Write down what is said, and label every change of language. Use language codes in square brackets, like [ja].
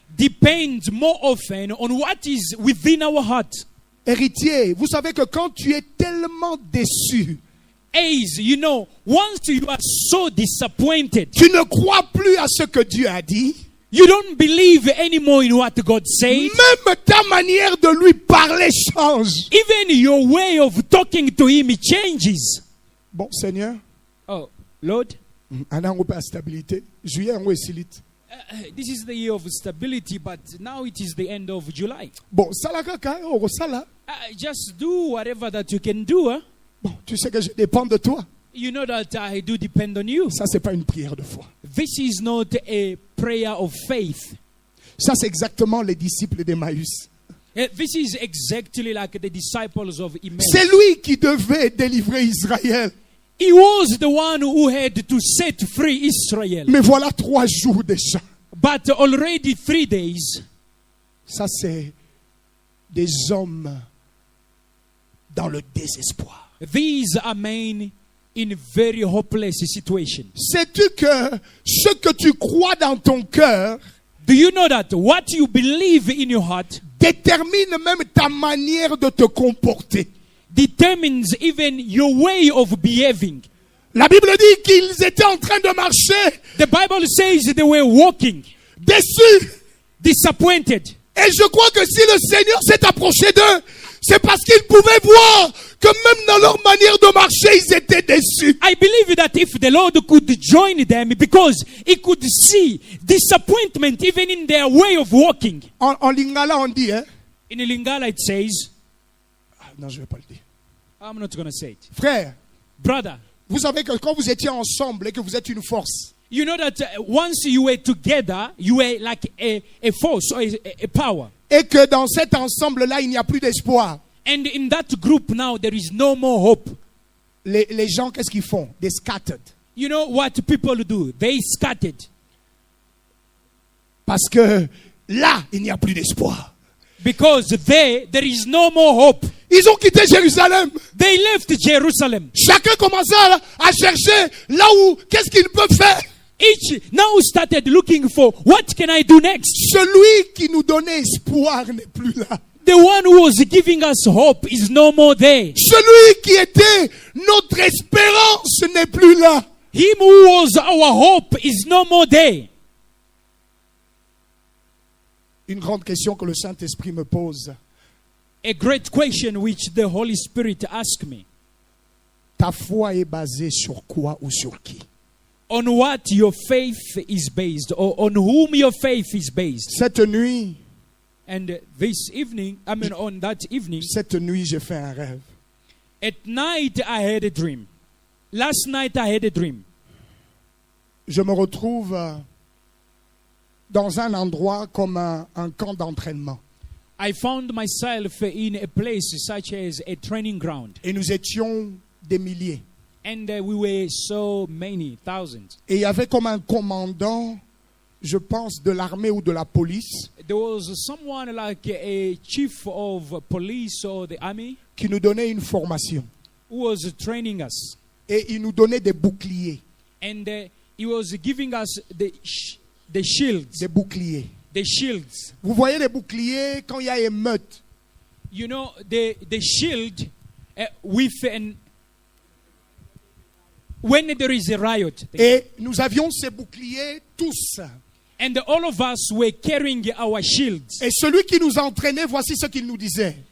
[en] depends more often on what is within our heart. [fr] Héritier, vous savez que quand tu es tellement déçu, [en] As you know, once you are so disappointed, [fr] tu ne crois plus à ce que Dieu a dit, [en] you don't believe anymore in what God said. [fr] même ta manière de lui parler change. [en] Even your way of talking to Him changes. [fr] Bon, Seigneur, [en] Oh, Lord, [fr] on a un peu de stabilité. Juillet, on est silite. [en] This is the year of stability, but now it is the end of July. [ln] Bon, sala kaka, oko sala. [en] Just do whatever that you can do. Huh? [fr] Bon, tu sais que je dépends de toi. [en] You know that I do depend on you. [fr] Ça, c'est pas une prière de foi. [en] This is not a prayer of faith. [fr] Ça, c'est exactement les disciples d'Emmaüs. [en] This is exactly like the disciples of Emmaus. [fr] C'est lui qui devait délivrer Israël. [en] He was the one who had to set free Israel. [fr] Mais voilà 3 jours déjà. [en] But already 3 days. [fr] Ça, c'est des hommes dans le désespoir. [en] These are men in very hopeless situation. [fr] Sais-tu que ce que tu crois dans ton cœur [en] Do you know that what you believe in your heart [fr] détermine même ta manière de te comporter? [en] determines even your way of behaving? [fr] La Bible dit qu'ils étaient en train de marcher [en] The Bible says they were walking, [fr] déçus. [en] disappointed. [fr] Et je crois que si le Seigneur s'est approché d'eux, c'est parce qu'il pouvait voir que même dans leur manière de marcher, ils étaient déçus. [en] I believe that if the Lord could join them, because he could see disappointment even in their way of walking. [fr] En lingala, on dit, hein? [en] In Lingala it says, [fr] Non, je ne vais pas le dire. [en] I'm not going to say it. [fr] Frère, [en] Brother, [fr] vous savez que quand vous étiez ensemble et que vous êtes une force, [en] you know that once you were together, you were like a force or a power. [fr] et que dans cet ensemble-là, il n'y a plus d'espoir. [en] And in that group now, there is no more hope. [fr] Les gens, qu'est-ce qu'ils font? [en] They scattered. You know what people do? They scattered. [fr] Parce que là, il n'y a plus d'espoir. [en] Because there is no more hope. [fr] Ils ont quitté Jérusalem. [en] They left Jerusalem. [fr] Chacun commençait à chercher là où, qu'est-ce qu'il peut faire. [en] Each now started looking for, what can I do next? [fr] Celui qui nous donnait espoir n'est plus là. [en] The one who was giving us hope is no more there. [fr] Celui qui était notre espérance n'est plus là. [en] Him who was our hope is no more there. [fr] Une grande question que le Saint-Esprit me pose. [en] A great question which the Holy Spirit asked me. [fr] Ta foi est basée sur quoi ou sur qui? [en] On what your faith is based, or on whom your faith is based. [fr] Cette nuit, [en] And this evening, on that evening, [fr] j'ai fait un rêve. [en] at night I had a dream. Last night I had a dream. [fr] Je me retrouve dans un endroit comme un camp d'entraînement. [en] I found myself in a place such as a training ground. [fr] Et nous étions des milliers. [en] And we were so many, thousands. [fr] Et il y avait comme un commandant, je pense, de l'armée ou de la police, [en] There was someone like a chief of police or the army [fr] qui nous donnait une formation. [en] who was training us. [fr] Et il nous donnait des boucliers. [en] And he was giving us the shields. [fr] Des boucliers. [en] The shields. [fr] Vous voyez les boucliers quand il y a émeute. [en] You know, the shield with an... When there is a riot. [fr] Et nous avions ces boucliers tous. [en] And all of us were carrying our shields. [fr] Et celui qui nous entraînait, voici ce qu'il nous disait.